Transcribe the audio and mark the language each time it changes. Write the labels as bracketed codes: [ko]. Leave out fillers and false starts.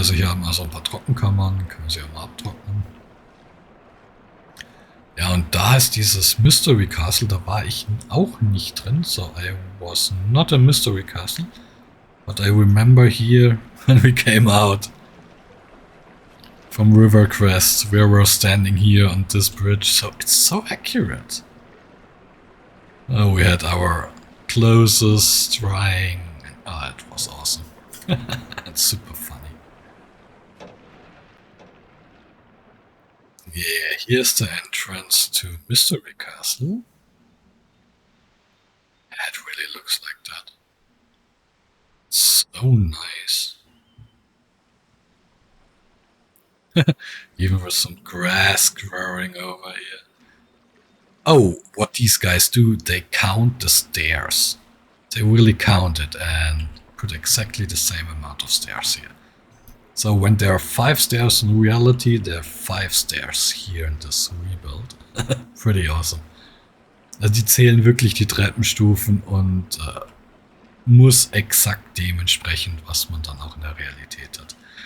[de] Also hier haben wir so ein paar Trockenkammern, können wir sie auch mal abtrocknen. Ja, und da ist dieses Mystery Castle, da war ich auch nicht drin. [en] So, I was not a Mystery Castle. But I remember here, when we came out from River Crest, we were standing here on this bridge, so it's so accurate. We had our clothes drying. It was awesome. It's super funny. Yeah, here's the entrance to Mystery Castle. It really looks like that. So nice. Even with some grass growing over here. Oh, what these guys do, they count the stairs. They really count it and put exactly the same amount of stairs here. So when there are 5 stairs in reality, there are 5 stairs here in this rebuild. Pretty awesome. [de] Also die zählen wirklich die Treppenstufen und muss exakt dementsprechend, was man dann auch in der Realität hat.